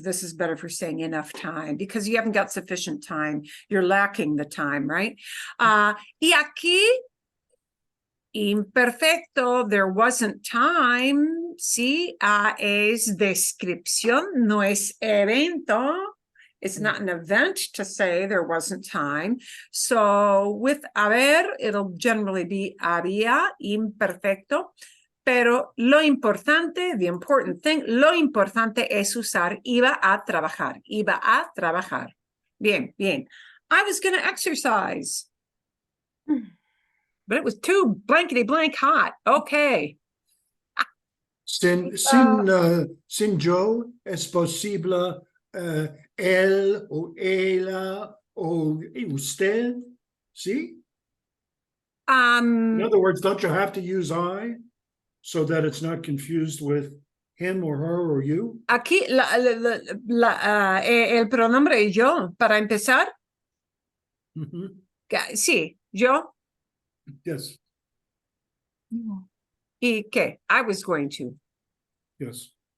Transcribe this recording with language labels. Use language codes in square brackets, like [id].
[en] This is better for saying enough time, because you haven't got sufficient time. You're lacking the time, right? [es] Y aquí, imperfecto, [en] there wasn't time. [es] Sí, es descripción, no es evento. [en] It's not an event to say there wasn't time. So with haber, it'll generally be había, imperfecto. [es] Pero lo importante, [en] the important thing, [es] lo importante es usar iba a trabajar. Iba a trabajar. Bien, bien. [en] I was going to exercise. But it was too blankety blank hot. Okay. [es] Sin yo es posible él o ella o usted. [en] See? In other words, don't you have to use I so that it's not confused with him or her or you? [es] Aquí el pronombre yo, para empezar. Sí, yo. [en] Yes. [es] ¿Y qué? [en] I was going to. Yes.